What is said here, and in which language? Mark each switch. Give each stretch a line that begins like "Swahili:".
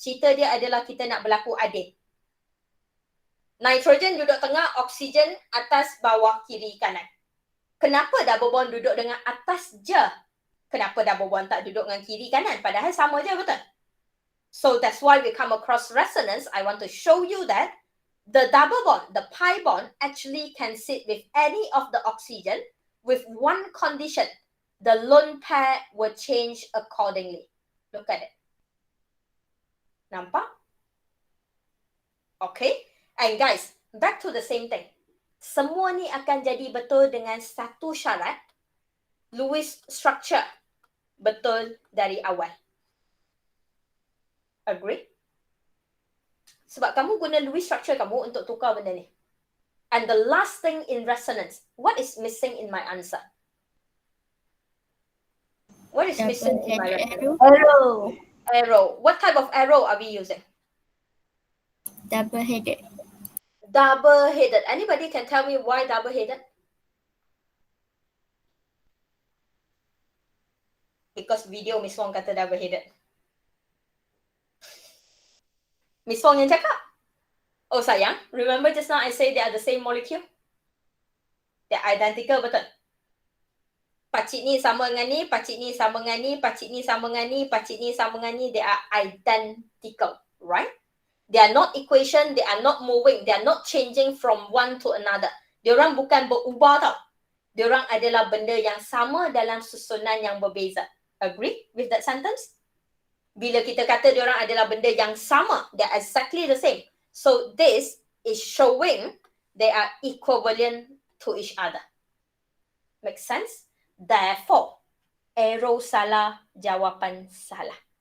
Malay: Cerita dia adalah kita nak berlaku adil. Nitrogen duduk tengah, oksigen atas, bawah, kiri, kanan. Kenapa double bond duduk dengan atas je? Kenapa double bond tak duduk dengan kiri, kanan? Padahal sama je, betul?
English: So that's why we come across resonance. I want to show you that the double bond, the pi bond, actually can sit with any of the oxygen with one condition. The lone pair will change accordingly. Look at it.
Malay: Nampak?
English: Okay. And guys, back to the same thing.
Malay: Semua ni akan jadi betul dengan satu syarat. Lewis structure. Betul dari awal.
English: Agree?
Malay: Sebab kamu guna Lewis structure kamu untuk tukar benda ni.
English: And the last thing in resonance, what is missing in my answer? What is missing in my resonance? Arrow. Arrow. What type of arrow are we using? Double-headed. Double-headed. Anybody can tell me why double-headed?
Malay: Because video Miss Wong kata double-headed.
English: Miss Wong
Malay: yang cakap?
English: Oh sayang, remember just now I say they are the same molecule? They are identical, betul?
Malay: Pacik ni sama dengan ni, pacik ni sama dengan ni, pacik ni sama dengan ni, pacik ni sama dengan ni,
English: they are identical, right? They are not equation, they are not moving, they are not changing from one to another.
Malay: Diorang bukan berubah tau. Diorang adalah benda yang sama dalam susunan yang berbeza.
English: Agree with that sentence?
Malay: Bila kita kata diorang adalah benda yang sama,
English: they are exactly the same. So this is showing they are equivalent to each other. Make sense? Therefore, arrow
Malay: salah, jawapan salah.